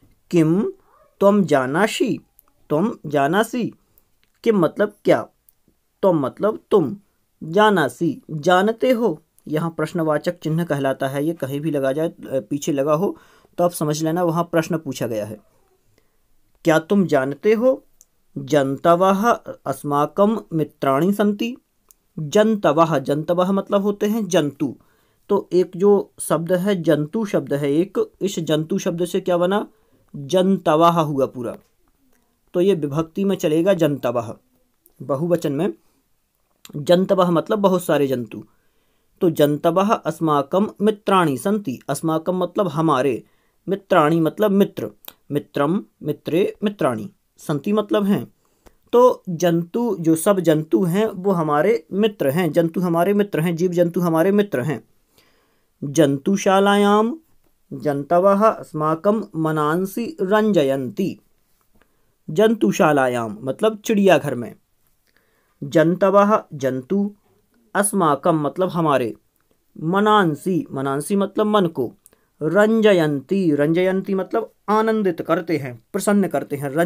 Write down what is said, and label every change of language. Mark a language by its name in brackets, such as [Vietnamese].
[Sanskrit] किम त्वम जानासि, तुम जानासि। [Hindi] किम मतलब क्या, तुम मतलब तुम, जानासि जानते हो। यहाँ प्रश्नवाचक चिन्ह कहलाता है। ये कहीं भी लगा जाए, पीछे लगा हो तो आप समझ लेना वहाँ प्रश्न पूछा गया है। क्या तुम जानते हो? [Sanskrit] जंतवः अस्माकं मित्राणि सन्ति। [Hindi] जंतवः, जंतवः मतलब होते हैं जंतु। तो एक जो शब्द है जंतु शब्द है एक, इस जंतु शब्द से क्या बना? जंतवः हुआ पूरा। तो ये विभक्ति में चलेगा जंतवः, बहुवचन में। जंतवः मतलब बहुत सारे जंतु। [Sanskrit] तो जंतवः अस्माकं मित्राणि सन्ति। [Hindi] अस्माकं मतलब हमारे, मित्राणि मतलब मित्र, मित्रम मित्रे मित्राणि, सन्ति मतलब हैं। तो जंतु, जो सब जंतु हैं वो हमारे मित्र हैं, जंतु हमारे मित्र हैं, जीव जंतु हमारे मित्र हैं। [Sanskrit] जंतुशालायां जंतवः अस्माकं मनांसि रंजयन्ति। [Hindi] जंतुशालायां मतलब चिड़ियाघर में, जंतवः जंतु, अस्माकं मतलब हमारे, मनांसि मनांसि मतलब मन को, रंजयंती रंजयंती मतलब आनंदित करते हैं, प्रसन्न करते हैं।